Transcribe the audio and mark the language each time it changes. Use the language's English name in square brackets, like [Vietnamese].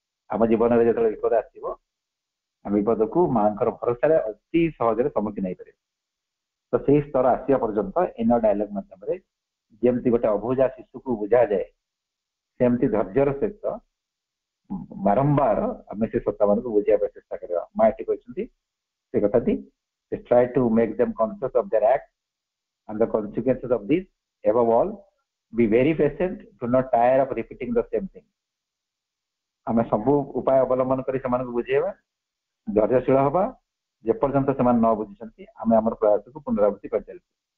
[Odia] ଆମ ଜୀବନରେ ଯେତେବେଳେ ବିପଦ ଆସିବ, ଆମେ ବିପଦକୁ ମାଙ୍କର ଭରସାରେ ଅତି ସହଜରେ ସମ୍ମୁଖୀନ ହେଇପାରିବେ। ତ ସେଇ ସ୍ତର ଆସିବା ପର୍ଯ୍ୟନ୍ତ ଇନର ଡାଇଲଗ ମାଧ୍ୟମରେ ଯେମିତି ଗୋଟେ ଅବୁଝା ଶିଶୁକୁ ବୁଝାଯାଏ, ସେମିତି ଧୈର୍ଯ୍ୟର ସହିତ ବାରମ୍ବାର ଆମେ ସେ ସତ୍ତା ମାନଙ୍କୁ ବୁଝିବା ପାଇଁ ଚେଷ୍ଟା କରିବା। ମା ଏଠି କହିଛନ୍ତି ସେ କଥାଟି, [English] try to make them conscious of their acts and the consequences of this. Above all, be very patient, do not tire of repeating the same thing. [Odia] ଆମେ ସବୁ ଉପାୟ ଅବଲମ୍ବନ କରି ସେମାନଙ୍କୁ ବୁଝେଇବା, ଧୈର୍ଯ୍ୟଶୀଳ ହବା, ଯେପର୍ଯ୍ୟନ୍ତ ସେମାନେ ନ ବୁଝିଛନ୍ତି ଆମେ ଆମର ପ୍ରୟାସକୁ ପୁନରାବୃତ୍ତି କରିଚାଲିବା।